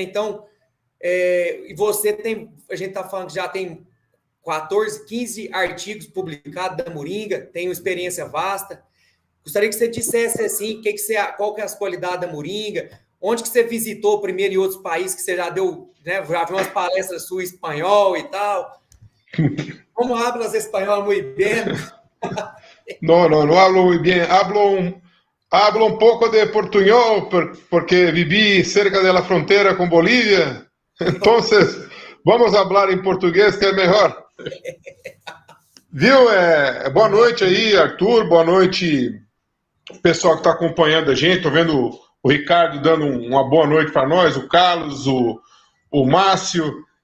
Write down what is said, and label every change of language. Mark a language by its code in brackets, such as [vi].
[pt] Então, e a gente está falando que já tem 14, 15 artigos publicados da moringa, tem uma experiência vasta. Gostaria que você dissesse assim, qual que é as qualidades da moringa, onde que você visitou primeiro em outros países, que você já deu, né? Já viu umas palestras suas em espanhol e tal. [es] ¿Cómo hablas español muy bien? No hablo muy bien. Hablo un poco de portuñol porque viví cerca de la frontera con Bolivia. Entonces, vamos a hablar [pt] em português que é melhor. Viu? Boa noite aí, Arthur. Boa noite, pessoal que está acompanhando a gente. Estou vendo o Ricardo dando uma boa noite para nós, o Carlos, o Márcio.